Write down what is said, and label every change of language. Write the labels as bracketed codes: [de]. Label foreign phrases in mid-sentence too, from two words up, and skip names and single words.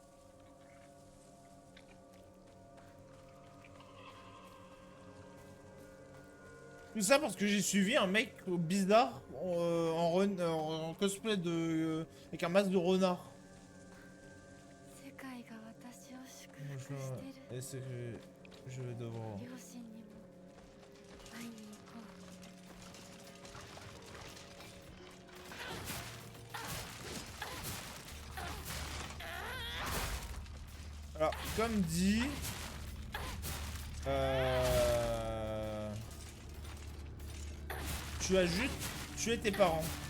[fr] Tout ça parce que j'ai suivi un mec bizarre en cosplay de avec un masque de renard. Et c'est que je vais devoir. [ja] 両親にも会いに行こう。 [fr] Alors, comme dit, tu as juste tué tes parents.